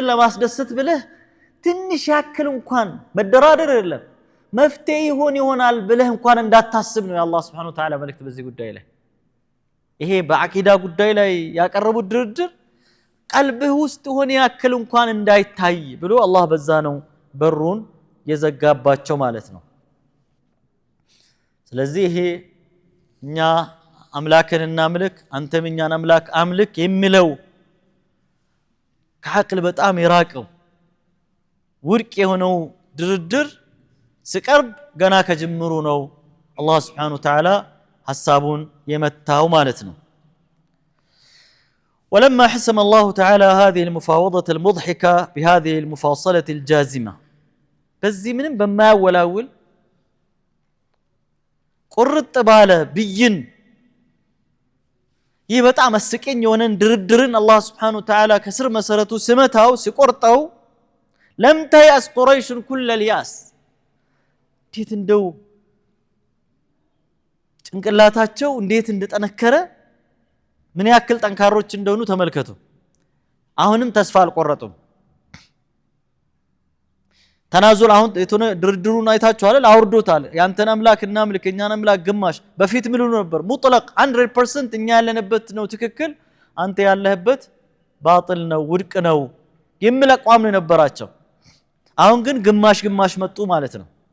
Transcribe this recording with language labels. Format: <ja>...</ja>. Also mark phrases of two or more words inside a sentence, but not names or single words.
<am>ለማስደሰት ብለህ ትንሽ ያክል እንኳን መደራደር አይደለም መፍትሄ ይሆናል ብለህ እንኳን እንዳታስብ ነው የአላህ</am> <ar>سبحانه وتعالى</ar> <am>መልእክት በዚህ ጉዳይ ላይ ይሄ በአቂዳ ጉዳይ ላይ ያቀረቡት ድርድር ቀልብህ ውስጥ ሆነ ያክል እንኳን እንዳይታይ ብሎ አላህ በዛ ነው በሩን የዘጋባቸው ማለት ነው ስለዚህ ይሄ እኛ አምላክን እናምልክ አንተም እኛን አምላክ አምልክ የሚለው ከአቅል በጣም የራቀው ውድቅ የሆነው ድርድር ሲቀርብ ገና ከጅምሩ ነው አላህ</am> <ar>سبحانه وتعالى</ar> <am>ሐሳቡን የመታው ማለት ነው</am> <ar>ولما حسم الله تعالى هذه المفاوضة المضحكة بهذه المفاصلة الجازمة</ar> <am>በዚህ ምንም በማያወላውል ቁርጥ ባለ ብይን ይህ በጣም አስቀኝ የሆነን ድርድርን አላህ</am> <ar>سبحانه وتعالى</ar> <am>ከስር መሰረቱ ስመታው ሲቆርጠው</am> <ar>لم تيأس قريش كل الياس</ar> <am>እንዴት እንደው ጭንቅላታቸው እንዴት እንደተነከረ ምን ያክል ጠንካሮች እንደሆኑ ተመልከቱ አሁንም ተስፋ አልቆረጡም ተናዙል አሁን የተነ ድርድሩን አይታችኋል አውርዶታል ያንተን አምላክ እናምልክ እኛን አምላክ ግማሽ በፊት ምን ነበር ሙጥለቅ 100% እኛ ያለንበት ነው ትክክል አንተ ያለህበት ባጥል ነው ውድቅ ነው የሚል አቋም ነው ነበራቸው አሁን ግን ግማሽ መጡ ማለት ነው</am>